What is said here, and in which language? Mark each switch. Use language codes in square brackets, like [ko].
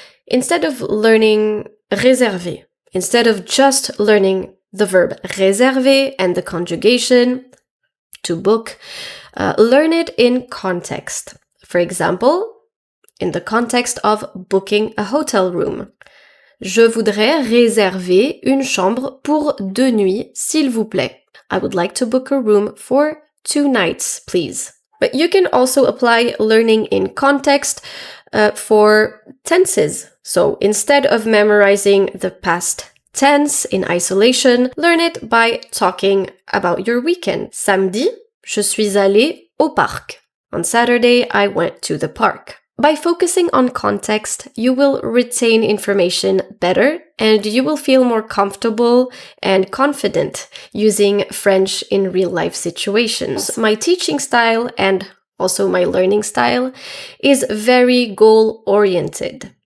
[en] Instead of learning réserver, instead of just learning the verb réserver and the conjugation, to book, learn it in context. For example, in the context of booking a hotel room. [fr] Je voudrais réserver une chambre pour 2 nuits, s'il vous plaît. [en] I would like to book a room for 2 nights, please. But you can also apply learning in context for tenses. So instead of memorizing the past tense in isolation, learn it by talking about your weekend. [fr] Samedi, je suis allée au parc. [en] On Saturday, I went to the park. By focusing on context, you will retain information better and you will feel more comfortable and confident using French in real-life situations. My teaching style and also my learning style is very goal-oriented.